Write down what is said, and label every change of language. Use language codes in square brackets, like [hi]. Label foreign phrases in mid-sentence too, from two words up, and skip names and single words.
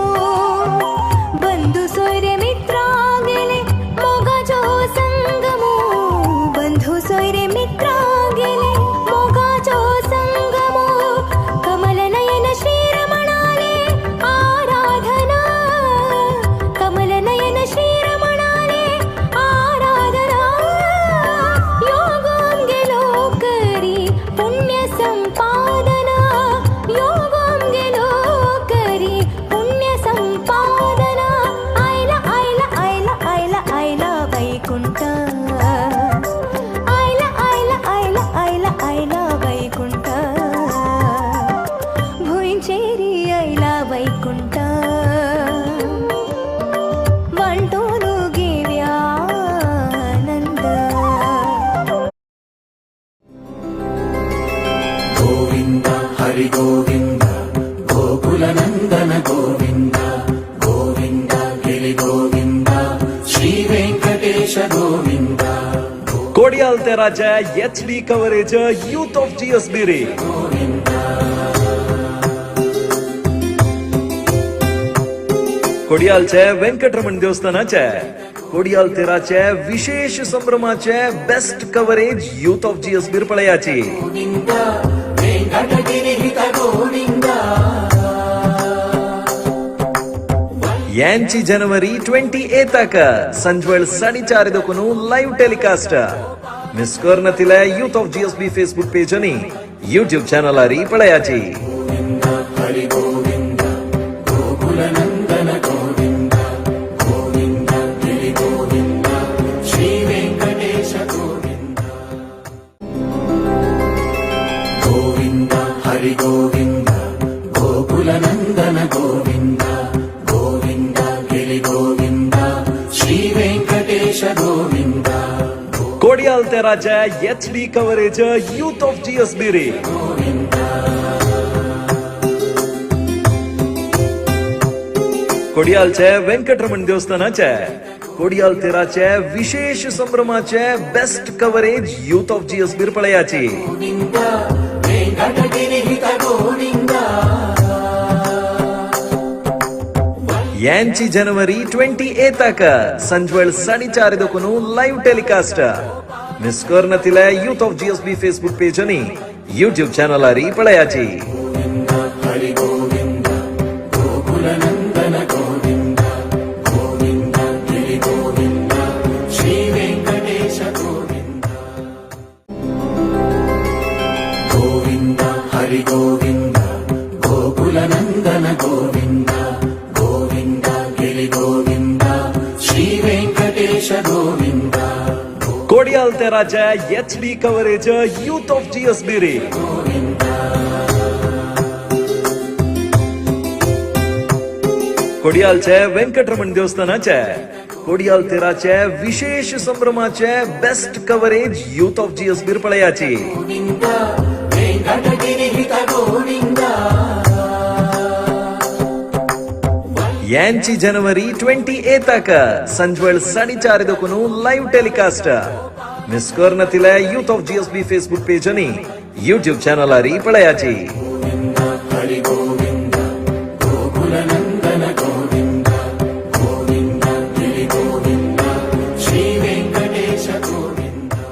[kok] बंधु सोयरे मित्रा गेले मोगाचो संगमो बंधु सोयरे मित्रा गेले मोगाचो संगमो कमल नयन श्रीरमणाले आराधना कमल नयन श्रीरमणाले आराधना योगं गेलो करी पुण्य संपादना योगं गेलो करी पुण्य संपादना आयला आयला आयला आयला आयला वैकुंठ आयला आयला आयला आयला आयला वैकुंठ भुईंचेरी आयला वैकुंठ वांटूनु घेव्या आनंद [sa] गोविन्द हरि गोविन्द गोकुलनन्दन गोविन्द गोविन्द गिरि गोविन्द श्रीवेङ्कटेश गोविन्द [kok] कोडियाल तेराच्या [en] HD coverage [kok] यूथ ऑफ जीएस बिरे कोडियालच्या व्यंकटरमण देवस्थानाच्या कोडियाल तेराच्या विशेष संभ्रमाचे [en] best coverage [kok] यूथ ऑफ जीएस बिरपळयाची [sa] गोविन्द वेङ्कटगिरिहित गोविन्द [kok] यांची जनवरी 28 ताक संजवळ 4:30 [en] live telecast [kok] मिस करनतिले यूथ ऑफ जीएसबी [en] Facebook page [kok] आणि [en] YouTube channel [kok] आरी पळयाची [sa] गोविन्द हरि गोविन्द गोकुलनन्दन गोविन्द गोविन्द गिरि गोविन्द श्रीवेङ्कटेश गोविन्द गोविन्द हरि गोविन्द गोकुलनन्दन गोविन्द गोविन्द गिरि गोविन्द श्रीवेङ्कटेश गोविन्द [kok] कोडियाल तेराच्या [en] HD coverage [kok] यूथ ऑफ जीएस बिरे कोडियालच्या व्यंकटरमण देवस्थानाच्या कोडियाल तेराच्या विशेष संभ्रमाचे [en] best coverage [kok] यूथ ऑफ जीएस बिरपळयाची [sa] गोविन्द वेङ्कटगिरिहित गोविन्द [kok] यांची जनवरी 28 ताक संजवळ 4:30 [en] live telecast [kok] मिस करनतिले यूथ ऑफ जीएसबी [en] Facebook page [kok] आणि [en] YouTube channel [kok] आरी पळयाची [sa] गोविन्द हरि गोविन्द गोकुलनन्दन गोविन्द गोविन्द गिरि गोविन्द श्रीवेङ्कटेश गोविन्द गोविन्द हरि गोविन्द गोकुलनन्दन गोविन्द गोविन्द गिरि गोविन्द श्रीवेङ्कटेश गोविन्द [kok] कोडियाल तेराच्या [en] HD coverage [kok] यूथ ऑफ जीएस बिरे कोडियालच्या व्यंकटरमण देवस्थानाच्या कोडियाल तेराच्या विशेष संभ्रमाचे [en] best coverage [kok] यूथ ऑफ जीएस बिरपळयाची [sa] गोविन्द वेङ्कटगिरिहित गोविन्द [kok] यांची जनवरी 28 ताक संजवळ 4:30 [en] live telecast [kok] मिस करनतिले यूथ ऑफ जीएसबी [en] Facebook page [kok] आणि [en] YouTube channel [kok] आरी पळयाची [sa] गोविन्द हरि गोविन्द गोकुलनन्दन गोविन्द गोविन्द गिरि गोविन्द श्रीवेङ्कटेश गोविन्द